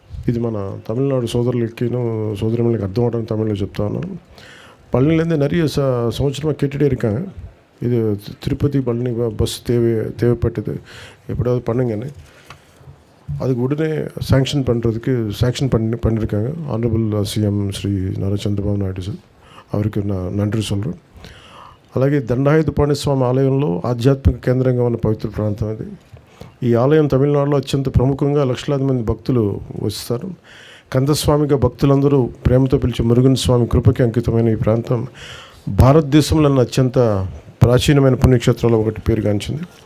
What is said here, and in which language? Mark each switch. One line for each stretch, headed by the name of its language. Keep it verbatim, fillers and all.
Telugu: ఇది మన తమిళనాడు సోదరులకిను సోదరులకి అర్థం అవడానికి తమిళలో చెప్తా ఉన్నాను.
Tamil: పళనిలేందే நிறைய సంవత్సరమా கேட்டுகிட்டே இருக்காங்க. இது తిరుపతి பழனி பஸ் தேவை தேவைப்பட்டது எப்படியாவது பண்ணுங்கன்னு அதுக்கு உடனே சாங்ஷன் பண்ணுறதுக்கு சாங்ஷன் பண்ணி பண்ணியிருக்காங்க ஆனரபிள் சிஎம் ஸ்ரீ நாரா சந்திரபாபு நாயுடு சார், அவருக்கு நான் நன்றி சொல்கிறேன்.
Telugu: అలాగే దండాయుధపాణి స్వామి ఆలయంలో ఆధ్యాత్మిక కేంద్రంగా ఉన్న పవిత్ర ప్రాంతం ఇది. ఈ ఆలయం తమిళనాడులో అత్యంత ప్రముఖంగా లక్షలాది మంది భక్తులు వస్తారు. కందస్వామిగా భక్తులందరూ ప్రేమతో పిలిచి మురుగన్ స్వామి కృపకి అంకితమైన ఈ ప్రాంతం భారతదేశంలోని అత్యంత ప్రాచీనమైన పుణ్యక్షేత్రాల్లో ఒకటి పేరుగాంచింది.